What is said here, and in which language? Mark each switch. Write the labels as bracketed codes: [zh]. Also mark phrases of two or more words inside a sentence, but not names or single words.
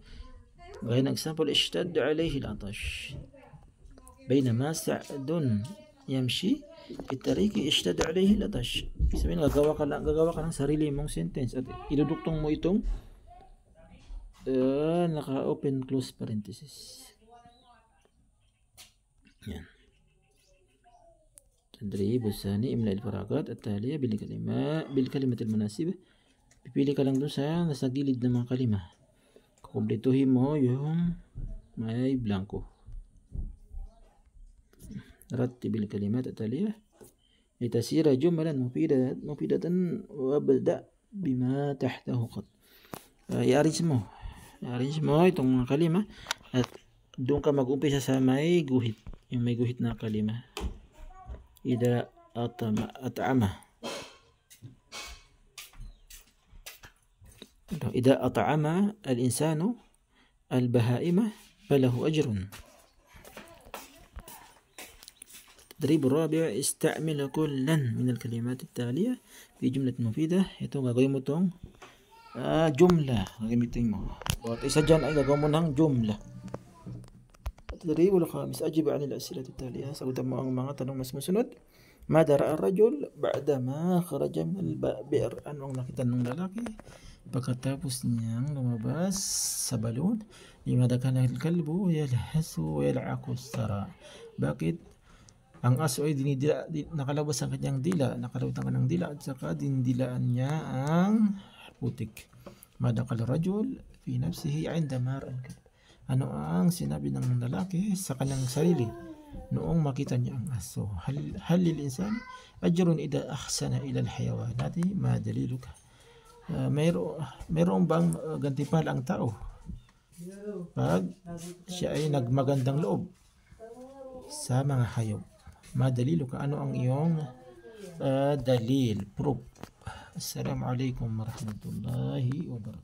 [tl] Gaya ng example, [ar] اشتد عليه العطش بينما سعد يمشي في طريق اشتد عليه العطش. [tl] Sabihin, gagawa ka ng sarili mong sentence at iduduktong mo itong naka- [en] open close parenthesis. [tl] Yan. [ar] تدريب ثان املأ الفراغات التالية بالكلمات المناسبة. [tl] Pipili ka lang dun sa nasa gilid ng mga kalima. Kumpletuhin mo yung may blanco. [ar] رتب الكلمات التالية لتصير جملا مفيدة وابدأ بما تحته قد. [tl] I-arrange mo itong mga kalima at doon ka mag-umpisa sa may guhit, yung may guhit na kalima. [ar] إذا أطعم إذا أطعم الإنسان البهائم فله أجر. التدريب الرابع: استعمل كلا من الكلمات التالية في جملة مفيدة. [tl] Ito gagawin mo itong jumla. Gagamitin mo. Bawat isa dyan ay gagawin mo ng jumla. [ar] التدريب الخامس: أجب عن الأسئلة التالية. [tl] Sagutan mo ang mga tanong mas musunod. [ar] ماذا رأى الرجل بعدما خرج من البئر? [tl] Ano ang nakita ng lalaki pagkatapos niyang lumabas sa balon? [ar] لماذا كان الكلب يلهث ويلعق الثرى? [tl] Bakit ang aso ay nakalabas ang kanyang dila, nakalawit ang kanyang dila at saka dindilaan niya ang putik? [ar] ماذا قال الرجل في نفسه عندما رأى الكلب? [tl] Ano ang sinabi ng lalaki sa kanyang sarili noong makita niya ang aso? [ar] هل للإنسان أجر إذا أحسن إلى الحيوانات؟ ما دليلك? [tl] Mayroon bang gantimpala ang tao pag siya ay nagmagandang loob sa mga hayop? Madalilo ka, ano ang iyong dalil, proof? [ar] السلام عليكم ورحمة الله وبركاته.